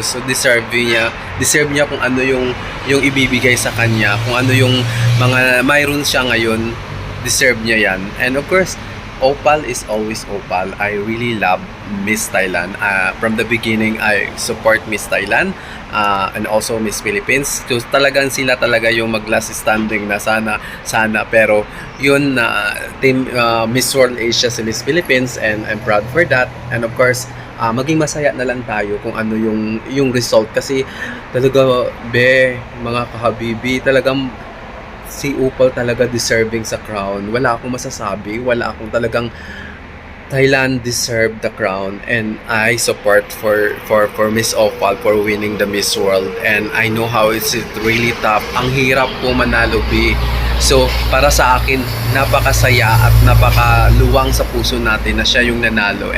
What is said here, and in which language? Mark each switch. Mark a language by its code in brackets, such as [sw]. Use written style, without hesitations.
[tl] So deserve niya kung ano yung ibibigay sa kanya, kung ano yung mga mayroon siya ngayon, deserve niya yan. [en] And of course, Opal is always Opal. I really love Miss Thailand. From the beginning, I support Miss Thailand and also Miss Philippines. [tl] So talagang sila talaga yung mag-last standing na sana. Pero yun na team Miss World Asia si Miss Philippines, [en] and I'm proud for that. [tl] And of course, maging masaya na lang tayo kung ano yung result. Kasi talaga, mga kahabibi, talagang si Opal talaga deserving sa crown. Wala akong masasabi, wala akong talagang [en] Thailand deserve the crown, and I support for Miss Opal for winning the Miss World. And I know how it's really tough. [tl] Ang hirap po manalo, So, para sa akin, napakasaya at napakaluwang sa puso natin na siya yung nanalo.